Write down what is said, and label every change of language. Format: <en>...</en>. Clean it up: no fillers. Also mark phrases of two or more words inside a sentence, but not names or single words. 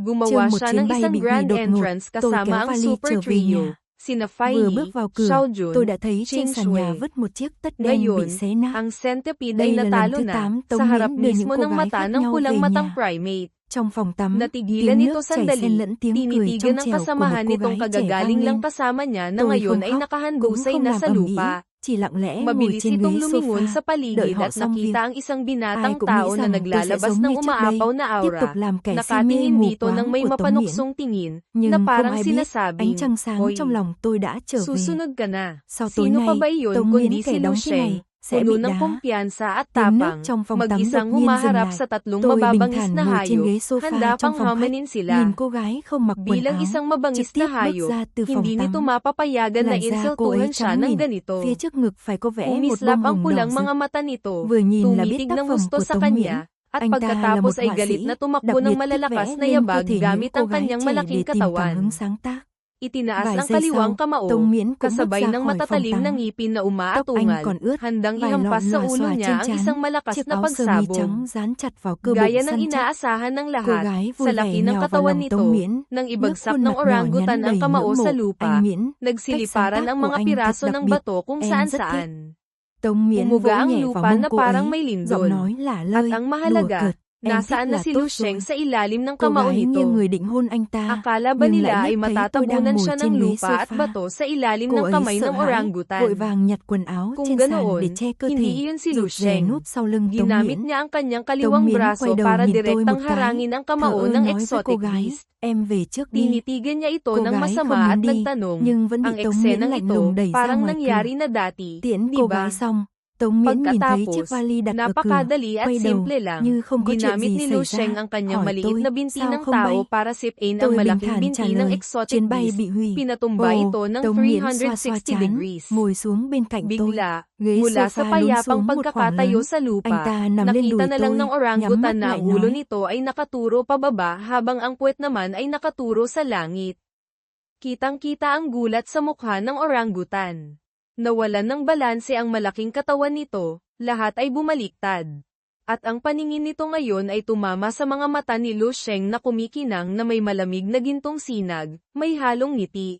<tl>Gumawa siya ng isang</tl> <en>grand entrance</en> <tl>kasama ang</tl> <en>super trio,</en> <tl>sina</tl> <vi>Vừa</vi> <tl>Fai</tl> <vi>bước</vi> <tl>Yi,</tl> <vi>vào cửa,</vi> <tl>Xiao Jun,</tl> <vi>tôi đã thấy trên</vi> <tl>Ching</tl> <vi>sàn nhà</vi> <tl>Shui.</tl> <vi>vứt một chiếc tất đen bị</vi> <tl>Ngayon,</tl> <vi>xé nát.</vi> <tl>ang centipede</tl> <vi>Đây</vi> <tl>ay</tl> <vi>là lần</vi> <tl>natalo</tl> <vi>thứ</vi> <tl>na</tl> <vi>8</vi> <tl>sa</tl> <vi>Tống</vi> <tl>harap</tl> <vi>Miễn đưa những</vi> <tl>mismo</tl> <vi>cô</vi> <tl>ng</tl> <vi>gái</vi> <tl>mata</tl> <vi>khác</vi> <tl>ng</tl> <vi>nhau</vi> <tl>pulang</tl> <vi>về</vi> <tl>matang</tl> <vi>nhà.</vi> <tl>primate.</tl> <vi>Trong phòng tắm,</vi> <tl>Natigilan</tl> <vi>tiếng</vi> <tl>nito</tl> <vi>nước chảy</vi> <tl>sandali,</tl> <vi>xen lẫn tiếng cười trong</vi> <tl>tinitigan ng</tl> <vi>trẻo của một</vi> <tl>kasamahan</tl> <vi>cô</vi> <tl>nitong</tl> <vi>gái trẻ</vi> <tl>kagagaling</tl> <vi>vang</vi> <tl>lang</tl> <vi>lên.</vi> <tl>kasama niya na</tl> <vi>Tôi</vi> <tl>ngayon</tl> <vi>không</vi> <tl>ay</tl> <vi>khóc, cũng</vi> <tl>nakahandusay</tl> <vi>không</vi> <tl>na</tl> <vi>làm</vi> <tl>sa</tl> <vi>ầm ĩ,</vi> <tl>lupa.</tl> <vi>chỉ lặng lẽ ngồi</vi> <tl>Mabilis</tl> <vi>trên</vi> <tl>itong</tl> <vi>ghế</vi> <tl>lumingon</tl> <vi>sofa,</vi> <tl>sa</tl> <vi>đợi</vi> <tl>paligid</tl> <vi>họ</vi> <tl>at</tl> <vi>xong việc.</vi> <tl>nakita ang isang</tl> <vi>Ai</vi> <tl>binatang</tl> <vi>cũng nghĩ</vi> <tl>tao na</tl> <vi>rằng tôi sẽ</vi> <tl>naglalabas</tl> <vi>giống</vi> <tl>ng</tl> <vi>như trước đây,</vi> <tl>umaapaw na</tl> <vi>tiếp tục</vi> <tl>aura.</tl> <vi>làm kẻ si mê</vi> <tl>Nakatingin</tl> <vi>mù</vi> <tl>dito ng</tl> <vi>quáng</vi> <tl>may</tl> <vi>của Tống Miễn.</vi> <tl>mapanuksong tingin, na</tl> <vi>Nhưng không</vi> <tl>parang</tl> <vi>ai biết, ánh</vi> <tl>sinasabing,</tl> <vi>trăng sáng</vi> <tl>Hoy,</tl> <vi>trong lòng tôi đã trở về.</vi> <tl>susunod ka na.</tl> <vi>Sau tối</vi> <tl>Sino pa</tl> <vi>nay,</vi> <tl>ba iyon</tl> <vi>Tống</vi> <tl>kundi</tl> <vi>Miễn</vi> <tl>si</tl> <vi>kẻ</vi> <tl>Lu</tl> <vi>đóng thế này</vi> <tl>Sheng,</tl> <vi>sẽ</vi> <tl>puno</tl> <vi>bị</vi> <tl>ng</tl> <vi>đá.</vi> <tl>kumpiyansa at</tl> <vi>Tiếng nước</vi> <tl>tapang,</tl> <vi>trong phòng tắm đột</vi> <tl>mag-isang</tl> <vi>nhiên dừng</vi> <tl>humaharap</tl> <vi>lại.</vi> <tl>sa tatlong</tl> <vi>Tôi bình</vi> <tl>mababangis</tl> <vi>thản</vi> <tl>na</tl> <vi>ngồi trên ghế</vi> <tl>hayop,</tl> <vi>sofa</vi> <tl>handa</tl> <vi>trong</vi> <tl>pang</tl> <vi>phòng khách,</vi> <tl>hamanin sila.</tl> <vi>nhìn cô gái không mặc quần</vi> <tl>Bilang</tl> <vi>áo,</vi> <tl>isang</tl> <vi>trực</vi> <tl>mabangis</tl> <vi>tiếp</vi> <tl>na</tl> <vi>bước</vi> <tl>hayop,</tl> <vi>ra từ phòng</vi> <tl>hindi nito</tl> <vi>tắm.</vi> <tl>mapapayagan na</tl> <vi>Làn da cô ấy</vi> <tl>insultuhan siya</tl> <vi>trắng</vi> <tl>ng</tl> <vi>mịn,</vi> <tl>ganito.</tl> <vi>phía trước ngực phải có vẽ một</vi> <tl>Kumislap</tl> <vi>bông</vi> <tl>ang</tl> <vi>hồng đỏ</vi> <tl>pulang</tl> <vi>rực.</vi> <tl>mga mata nito,</tl> <vi>Vừa nhìn là biết</vi> <tl>tumitig</tl> <vi>tác</vi> <tl>ng</tl> <vi>phẩm</vi> <tl>gusto</tl> <vi>của</vi> <tl>sa</tl> <vi>Tống Miễn.</vi> <tl>kanya, at</tl> <vi>Anh ta là</vi> <tl>pagkatapos</tl> <vi>một</vi> <tl>ay</tl> <vi>họa</vi> <tl>galit</tl> <vi>sĩ,</vi> <tl>na</tl> <vi>đặc</vi> <tl>tumakbo</tl> <vi>biệt</vi> <tl>ng</tl> <vi>thích</vi> <tl>malalakas</tl> <vi>vẽ</vi> <tl>na</tl> <vi>nên có</vi> <tl>yabag</tl> <vi>thể những</vi> <tl>gamit</tl> <vi>cô</vi> <tl>ang</tl> <vi>gái</vi> <tl>kanyang</tl> <vi>trẻ</vi> <tl>malaking</tl> <vi>để tìm cảm</vi> <tl>katawan.</tl> <vi>hứng sáng tác.</vi> <tl>Itinaas</tl> <vi>Vài</vi> <tl>ang</tl> <vi>giây</vi> <tl>kaliwang</tl> <vi>sau,</vi> <tl>kamao,</tl> <vi>Tống Miễn cũng bước</vi> <tl>kasabay</tl> <vi>ra</vi> <tl>ng</tl> <vi>khỏi phòng</vi> <tl>matatalim na</tl> <vi>tắm.</vi> <tl>ngipin na</tl> <vi>Tóc anh</vi> <tl>umaatungal,</tl> <vi>còn ướt,</vi> <tl>handang</tl> <vi>vài</vi> <tl>ihampas</tl> <vi>lọn</vi> <tl>sa</tl> <vi>lòa</vi> <tl>ulo</tl> <vi>xòa</vi> <tl>niya</tl> <vi>trên</vi> <tl>ang</tl> <vi>trán,</vi> <tl>isang malakas</tl> <vi>chiếc</vi> <tl>na</tl> <vi>áo sơ mi trắng</vi> <tl>pagsabog.</tl> <vi>dán chặt vào cơ bụng</vi> <tl>Gaya ng</tl> <vi>săn chắc.</vi> <tl>inaasahan ng</tl> <vi>Cô</vi> <tl>lahat,</tl> <vi>gái</vi> <tl>sa</tl> <vi>vui vẻ</vi> <tl>laki ng</tl> <vi>nhào vào</vi> <tl>katawan</tl> <vi>lòng Tống</vi> <tl>nito,</tl> <vi>Miễn,</vi> <tl>nang</tl> <vi>nhấc</vi> <tl>ibagsak</tl> <vi>khuôn</vi> <tl>ng</tl> <vi>mặt nhỏ</vi> <tl>orangutan</tl> <vi>nhắn</vi> <tl>ang</tl> <vi>đầy</vi> <tl>kamao</tl> <vi>ngưỡng</vi> <tl>sa</tl> <vi>mộ.</vi> <tl>lupa,</tl> <vi>Anh Miễn, cách sáng</vi> <tl>nagsiliparan</tl> <vi>tác</vi> <tl>ang</tl> <vi>của</vi> <tl>mga</tl> <vi>anh</vi> <tl>piraso</tl> <vi>thật đặc</vi> <tl>ng</tl> <vi>biệt,</vi> <tl>bato kung</tl> <vi>em</vi> <tl>saan</tl> <vi>rất thích.</vi> <tl>saan.</tl> <vi>Tống Miễn vỗ</vi> <tl>Umuga ang</tl> <vi>nhẹ vào</vi> <tl>lupa</tl> <vi>mông</vi> <tl>na</tl> <vi>cô</vi> <tl>parang</tl> <vi>ấy,</vi> <tl>may</tl> <vi>giọng</vi> <tl>lindol.</tl> <vi>nói lả</vi> <tl>At</tl> <vi>lơi,</vi> <tl>ang</tl> <vi>đùa</vi> <tl>mahalaga,</tl> <vi>cợt, em thích</vi> <tl>nasaan na</tl> <vi>là</vi> <tl>si</tl> <vi>tốt</vi> <tl>Lu Sheng</tl> <vi>rồi.</vi> <tl>sa ilalim ng</tl> <vi>Cô</vi> <tl>kamao</tl> <vi>gái nghiêng</vi> <tl>nito.</tl> <vi>người định hôn anh ta,</vi> <tl>Akala ba</tl> <vi>nhưng</vi> <tl>nila</tl> <vi>lại</vi> <tl>ay</tl> <vi>liếc thấy tôi đang</vi> <tl>matatabunan</tl> <vi>ngồi</vi> <tl>siya ng</tl> <vi>trên ghế</vi> <tl>lupa at</tl> <vi>sofa.</vi> <tl>bato sa ilalim</tl> <vi>Cô</vi> <tl>ng</tl> <vi>ấy</vi> <tl>kamay</tl> <vi>sợ</vi> <tl>ng</tl> <vi>hãi,</vi> <tl>orangutan.</tl> <vi>vội vàng nhặt quần áo</vi> <tl>Kung</tl> <vi>trên sàn để</vi> <tl>ganoon,</tl> <vi>che cơ</vi> <tl>hindi</tl> <vi>thể,</vi> <tl>iyon si Lu</tl> <vi>rụt rè</vi> <tl>Sheng.</tl> <vi>núp sau lưng Tống</vi> <tl>Ginamit</tl> <vi>Miễn.</vi> <tl>niya ang kanyang</tl> <vi>Tống</vi> <tl>kaliwang</tl> <vi>Miễn quay</vi> <tl>braso</tl> <vi>đầu</vi> <tl>para</tl> <vi>nhìn tôi</vi> <tl>direktang</tl> <vi>một cái,</vi> <tl>harangin ang</tl> <vi>thờ</vi> <tl>kamao</tl> <vi>ơ</vi> <tl>ng</tl> <vi>nói với cô</vi> <tl>exotic</tl> <vi>gái,</vi> <tl>beast.</tl> <vi>em về trước đi.</vi> <tl>Tinitigan niya ito</tl> <vi>Cô</vi> <tl>ng</tl> <vi>gái</vi> <tl>masama</tl> <vi>không</vi> <tl>at</tl> <vi>muốn đi,</vi> <tl>nagtanong,</tl> <vi>nhưng vẫn bị</vi> <tl>ang</tl> <vi>Tống Miễn</vi> <tl>eksenang</tl> <vi>lạnh</vi> <tl>ito</tl> <vi>lùng đẩy ra</vi> <tl>parang</tl> <vi>ngoài</vi> <tl>nangyari</tl> <vi>cửa.</vi> <tl>na dati,</tl> <vi>Tiễn</vi> <tl>di</tl> <vi>cô</vi> <tl>ba?</tl> <vi>gái xong, Tống Miễn nhìn thấy chiếc</vi> <tl>Pagkatapos,</tl> <vi>vali đặt ở cửa,</vi> <tl>napakadali at</tl> <vi>quay đầu</vi> <tl>simple lang,</tl> <vi>như không có chuyện</vi> <tl>ginamit</tl> <vi>gì</vi> <tl>ni</tl> <vi>xảy</vi> <tl>Lu Sheng</tl> <vi>ra,</vi> <tl>ang kanyang</tl> <vi>hỏi</vi> <tl>maliit</tl> <vi>tôi,</vi> <tl>na binti</tl> <vi>sao</vi> <tl>ng</tl> <vi>không bay?</vi> <tl>tao para sipin ang</tl> <vi>Tôi bình</vi> <tl>malaking</tl> <vi>thản trả</vi> <tl>binti ng</tl> <vi>lời,</vi> <tl>exotic</tl> <vi>chuyến bay</vi> <tl>beast,</tl> <vi>bị hủy.</vi> <tl>pinatumba ito ng</tl> <vi>Tống Miễn xoa xoa</vi> <tl>360</tl> <vi>trán,</vi> <tl>degrees.</tl> <vi>ngồi xuống bên cạnh tôi.</vi> <tl>Bigla,</tl> <vi>Ghế</vi> <tl>mula sa</tl> <vi>sofa lún</vi> <tl>payapang</tl> <vi>xuống một khoảng</vi> <tl>pagkakatayo</tl> <vi>lớn,</vi> <tl>sa</tl> <vi>anh</vi> <tl>lupa,</tl> <vi>ta nằm lên</vi> <tl>nakita</tl> <vi>đùi</vi> <tl>na lang</tl> <vi>tôi,</vi> <tl>ng</tl> <vi>nhắm mắt</vi> <tl>orangutan na</tl> <vi>lại</vi> <tl>ang ulo</tl> <vi>nói.</vi> <tl>nito ay nakaturo pababa habang ang puwet naman ay nakaturo sa langit. Kitang-kita ang gulat sa mukha ng orangutan. Nawalan ng balanse ang malaking katawan nito, lahat ay bumaliktad. At ang paningin nito ngayon ay tumama sa mga mata ni Lu Sheng na kumikinang na may malamig na gintong sinag, may halong ngiti.</tl>